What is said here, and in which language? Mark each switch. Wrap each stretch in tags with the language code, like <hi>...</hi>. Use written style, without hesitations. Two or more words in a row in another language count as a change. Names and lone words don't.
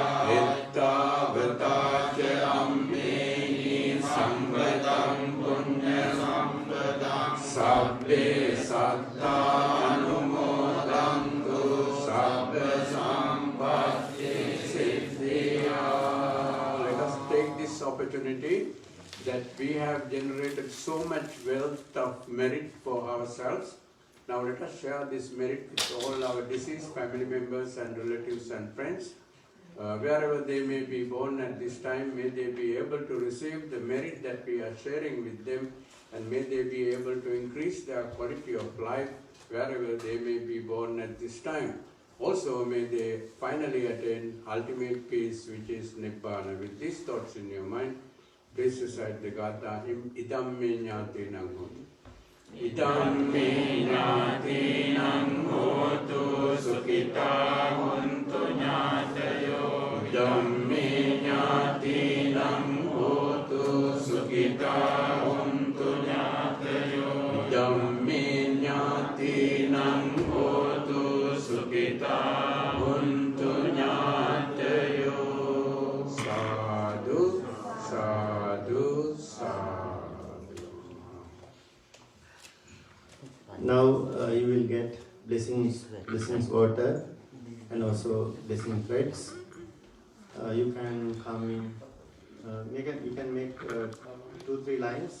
<pi>Etavatāca amme samvatam punya sampadam sabbe sattā anumodantu sabba sampatti siddhya.</pi> <en>Let us take this opportunity that we have generated so much wealth of merit for ourselves. Now let us share this merit with all our deceased family members and relatives and friends. Wherever they may be born at this time, may they be able to receive the merit that we are sharing with them, and may they be able to increase their quality of life wherever they may be born at this time. Also may they finally attain ultimate peace, which is Nibbana. With these thoughts in your mind, please recite the Gatha,</en> <pi>Idam me jnatinam hotu. Idam me jnatinam hotu sukhita huntu jnatayo. Idam me jnatinam hotu sukhita huntu jnatayo. Idam me jnatinam hotu sukhita huntu jnatayo. Sadhu, sadhu, sadhu.</pi> <en>Now you will get blessings water and also blessing threads. You can come in, you can make 2-3 lines.</en>